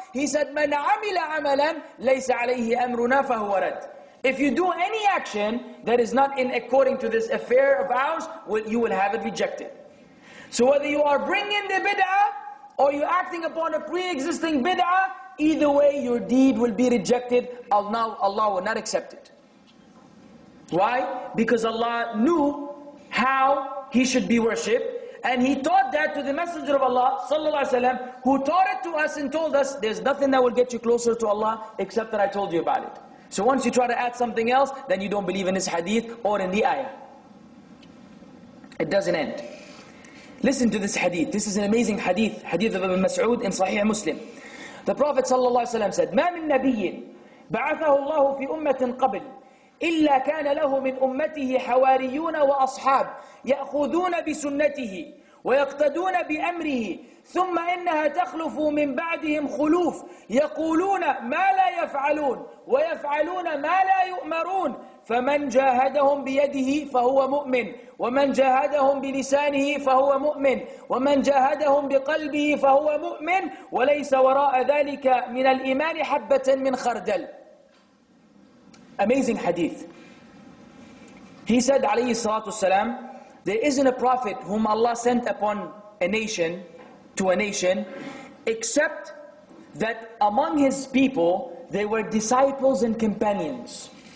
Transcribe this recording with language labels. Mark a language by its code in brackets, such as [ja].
[en] He said, [ar] مَنْ عَمِلَ عَمَلًا لَيْسَ عَلَيْهِ أَمْرُنَا فَهُوَ رَدٌ. [en] If you do any action that is not in according to this affair of ours, you will have it rejected. So whether you are bringing the bid'ah or you're acting upon a pre-existing bid'ah, either way your deed will be rejected. Allah will not accept it. Why? Because Allah knew how He should be worshipped, and He taught that to the Messenger of Allah sallallahu alaihi wasallam, who taught it to us and told us, there's nothing that will get you closer to Allah except that I told you about it. So once you try to add something else, then you don't believe in this hadith or in the ayah. It doesn't end. Listen to this hadith. This is an amazing hadith. Hadith of Ibn Mas'ud in Sahih Muslim. The Prophet sallallahu alaihi wasallam said, [ar] مَا مِن نَبِيٍّ بَعَثَهُ اللَّهُ فِي أُمَّةٍ قَبْلٍ إلا كان له من أمته حواريون وأصحاب يأخذون بسنته ويقتدون بأمره ثم إنها تخلف من بعدهم خلوف يقولون ما لا يفعلون ويفعلون ما لا يؤمرون فمن جاهدهم بيده فهو مؤمن ومن جاهدهم بلسانه فهو مؤمن ومن جاهدهم بقلبه فهو مؤمن وليس وراء ذلك من الإيمان حبة من خردل. [en] Amazing hadith. He said alayhi salatu salam, there isn't a prophet whom Allah sent upon a nation, to a nation, except that among his people there were disciples and companions.